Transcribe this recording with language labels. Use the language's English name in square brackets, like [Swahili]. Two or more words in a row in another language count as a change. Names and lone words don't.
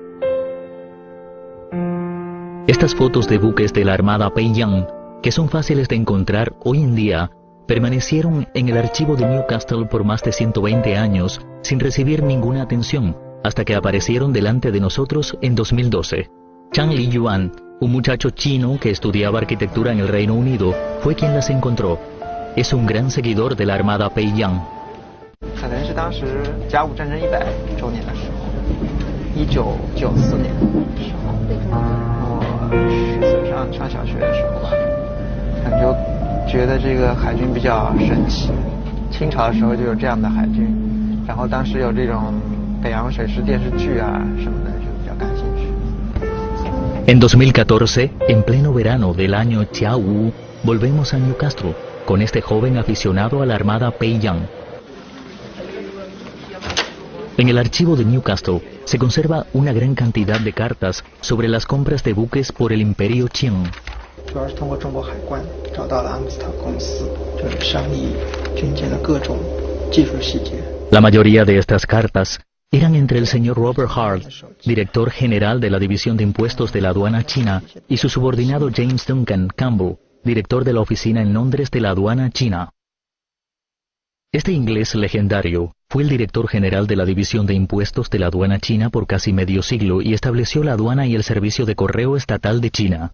[Spanish] Estas fotos de buques de la Armada Peiyang, que son fáciles de encontrar hoy en día, permanecieron en el archivo de Newcastle por más de 120 años sin recibir ninguna atención, hasta que aparecieron delante de nosotros en 2012. Chang Liyuan, un muchacho chino que estudiaba arquitectura en el Reino Unido, fue quien las encontró. Es un gran seguidor de la Armada Peiyang. [Chinese] 可能是当时甲午战争100周年的时候，1994年的时候，我上小学的时候吧，感觉觉得这个海军比较神奇。清朝的时候就有这样的海军，然后当时有这种北洋水师电视剧啊什么的，就比较感兴趣。 [Spanish] En 2014, en pleno verano del año Qiaowu, volvemos a Newcastle con este joven aficionado a la Armada Peiyang. En el archivo de Newcastle se conserva una gran cantidad de cartas sobre las compras de buques por el Imperio Qing. [Chinese] 主要是通过中国海关找到了阿姆斯特公司，就是商议军舰的各种技术细节。 [Spanish] La mayoría de estas cartas eran entre el señor Robert Hart, director general de la División de Impuestos de la Aduana China, y su subordinado James Duncan Campbell, director de la oficina en Londres de la Aduana China. Este inglés legendario fue el director general de la División de Impuestos de la Aduana China por casi medio siglo y estableció la aduana y el servicio de correo estatal de China.